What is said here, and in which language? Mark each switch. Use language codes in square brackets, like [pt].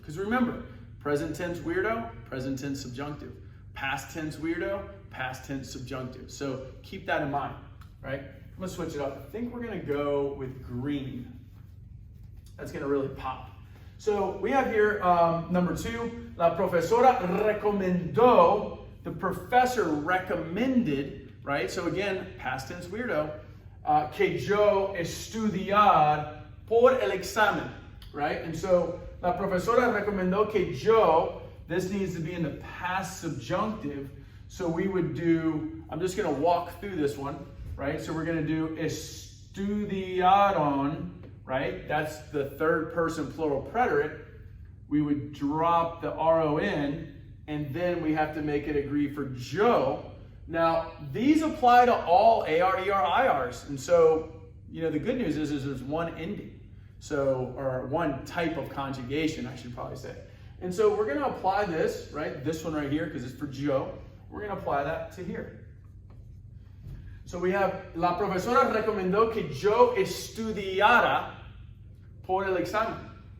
[en] Because remember, present tense weirdo, present tense subjunctive. Past tense weirdo, past tense subjunctive. So keep that in mind, right? I'm going to switch it up. I think we're going to go with green. That's going to really pop. So we have here number 2. [es] La profesora recomendó. [en] The professor recommended, right? So again, past tense weirdo. [es] Que yo estudiar por el examen, [en] right? And so [es] la profesora recomendó que yo. [en] This needs to be in the past subjunctive. So we would do, I'm just going to walk through this one. Right, so we're going to do estudiaron, right? That's the third person plural preterite. We would drop the ron, and then we have to make it agree for yo. Now, these apply to all AR-ER-IRs, and so, the good news is there's one ending, or one type of conjugation, I should probably say. And so we're going to apply this, right? This one right here, because it's for yo. We're going to apply that to here. So we have, [es] la profesora recomendó que yo estudiara por el examen.